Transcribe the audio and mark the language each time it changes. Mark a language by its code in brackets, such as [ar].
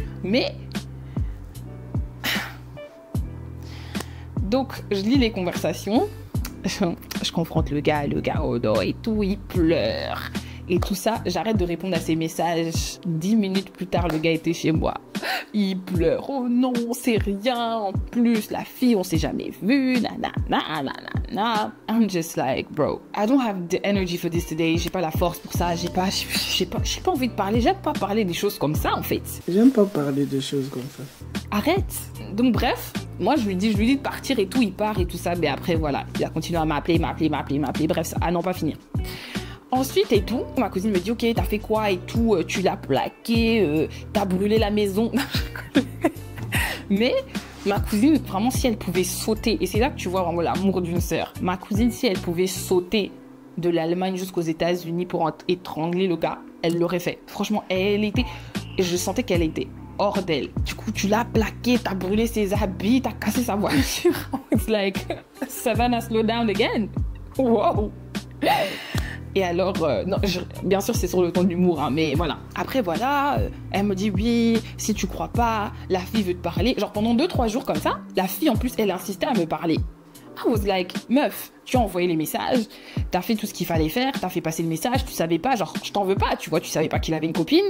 [fr] Mais, donc, je lis les conversations, je confronte le gars au dos et tout, il pleure. Et tout ça, j'arrête de répondre à ses messages. 10 minutes plus tard, le gars était chez moi. Il pleure. Oh non, c'est rien. En plus, la fille, on s'est jamais vu. Nanana. [en] I'm just like, bro, I don't have the energy for this today. [fr] J'ai pas la force pour ça. J'ai pas envie de parler. J'aime pas parler des choses comme ça, en fait. J'aime pas parler des choses comme ça. Arrête. Donc, bref, moi, je lui dis de partir et tout. Il part et tout ça. Mais après, voilà. Il a continué à m'appeler. Bref, ça, à n'en pas finir. Ensuite et tout, ma cousine me dit ok, t'as fait quoi et tout, tu l'as plaqué, t'as brûlé la maison. Mais ma cousine, vraiment, si elle pouvait sauter, et c'est là que tu vois vraiment l'amour d'une sœur. Ma cousine, si elle pouvait sauter de l'Allemagne jusqu'aux États-Unis pour étrangler le gars, elle l'aurait fait. Franchement, je sentais qu'elle était hors d'elle. Du coup, tu l'as plaqué, t'as brûlé ses habits, t'as cassé sa voiture. [en] It's like, Savannah, slow down again. Wow. [fr] Et alors, non, bien sûr, c'est sur le ton de l'humour, hein, mais voilà. Après, voilà, elle me dit, oui, si tu crois pas, la fille veut te parler. Genre, pendant 2-3 jours comme ça, la fille, en plus, elle insistait à me parler. [en] I was like, [fr] meuf, tu as envoyé les messages, t'as fait tout ce qu'il fallait faire, t'as fait passer le message, tu savais pas, genre, je t'en veux pas, tu vois, tu savais pas qu'il avait une copine.